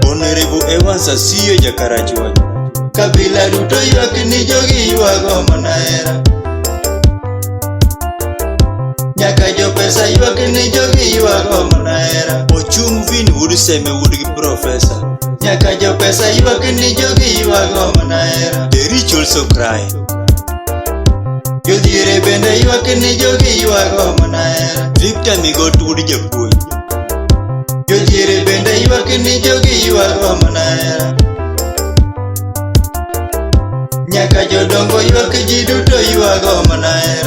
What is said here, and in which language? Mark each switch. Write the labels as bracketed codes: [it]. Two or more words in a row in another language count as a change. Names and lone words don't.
[luo] Honorable Evans Asiyo Jakarachwa. Kabila duto ywak ni jogi ywago mana hera. Nyaka jo pesa ywak ni jogi ywago mana hera. Ochung Vin Wood Seme Wood gi Professor. Nyaka jo pesa ywak ni jogi ywago mana hera. [en] The rich also cry. [luo] Jodhiere bende ywak ni jogi ywago mana hera. Victor Migot Wood Japuonj. Jodhiere bende ywak ni jogi ywago mana hera. Nyaka jodongo ywak ji duto ywago mana hera.